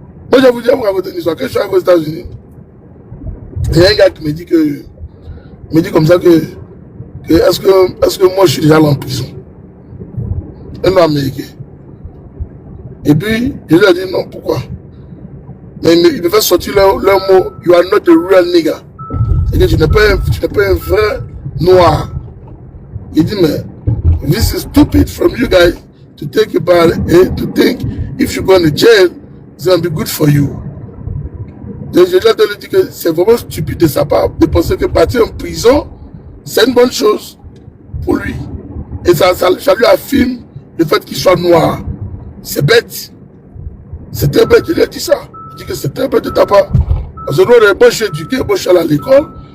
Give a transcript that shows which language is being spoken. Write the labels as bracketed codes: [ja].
[fr] Moi je vous raconter une histoire. Quand je suis arrivé aux États-Unis, il y a un gars qui me dit comme ça que est-ce que moi je suis déjà allé en prison? Un homme américain. Et puis, je lui ai dit non, pourquoi? Mais il me fait sortir leur mot, [en] you are not a real nigger. [fr] C'est-à-dire que tu n'es pas un vrai noir. Il dit, mais [en] this is stupid from you guys to think about it and to think if you go to jail, it's going to be good for you. [fr] Donc, je lui ai dit que c'est vraiment stupide de sa part de penser que partir en prison, c'est une bonne chose pour lui. Et ça lui affirme le fait qu'il soit noir. C'est bête. C'est très bête, je lui ai dit ça. Je dis que c'est très bête de ta part. Parce que nous, moi, je suis éduqué, moi, je suis allé à l'école.